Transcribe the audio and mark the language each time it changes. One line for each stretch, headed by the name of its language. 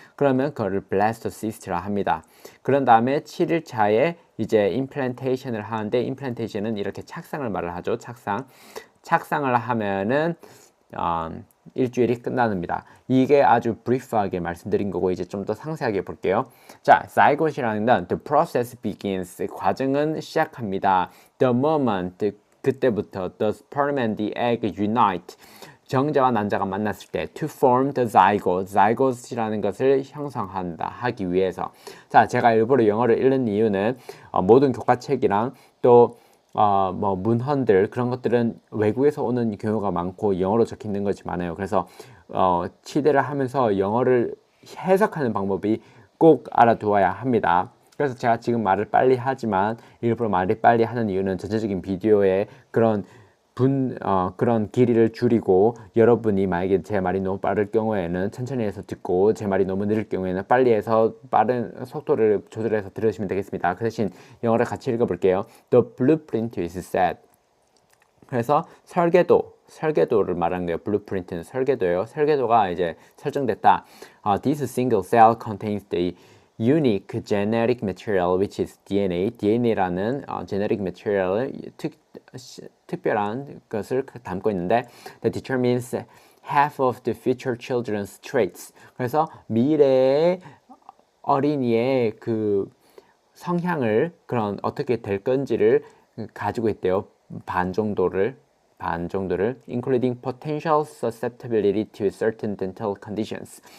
Korean: 그러면 그거를 블라스토시스트라 합니다. 그런 다음에 7일차에 이제 임플란테이션을 하는데 임플란테이션은 이렇게 착상을 말을 하죠. 착상을 하면은 일주일이 끝납니다. 이게 아주 브리프하게 말씀드린 거고 이제 좀 더 상세하게 볼게요. 자, zygote이라는 건
English: the process begins,
Korean: 과정은 시작합니다.
English: The moment,
Korean: 그때부터
English: the sperm and the egg unite,
Korean: 정자와 난자가 만났을 때
English: to form the zygote
Korean: 이라는 것을 형성한다 하기 위해서. 자, 제가 일부러 영어를 읽는 이유는 모든 교과책이랑 또 뭐 문헌들 그런 것들은 외국에서 오는 경우가 많고 영어로 적혀 있는 것이 많아요. 그래서 치대를 하면서 영어를 해석하는 방법이 꼭 알아두어야 합니다. 그래서 제가 지금 말을 빨리 하지만 일부러 말을 빨리 하는 이유는 전체적인 비디오에 그런 그런 길이를 줄이고 여러분이 만약에 제 말이 너무 빠를 경우에는 천천히 해서 듣고 제 말이 너무 느릴 경우에는 빨리 해서 빠른 속도를 조절해서 들으시면 되겠습니다. 그 대신 영어를 같이 읽어볼게요.
English: The blueprint is set.
Korean: 그래서 설계도를 말하는 거예요. blueprint는 설계도예요. 설계도가 이제 설정됐다.
English: This single cell contains the unique genetic material which is DNA. DNA라는 genetic material
Korean: 특별한 것을 담고 있는데
English: that determines half of the future children's traits.
Korean: 그래서 미래의 어린이의 그 성향을 그런 어떻게 될 건지를 가지고 있대요. 반 정도를
English: including potential susceptibility to certain dental conditions.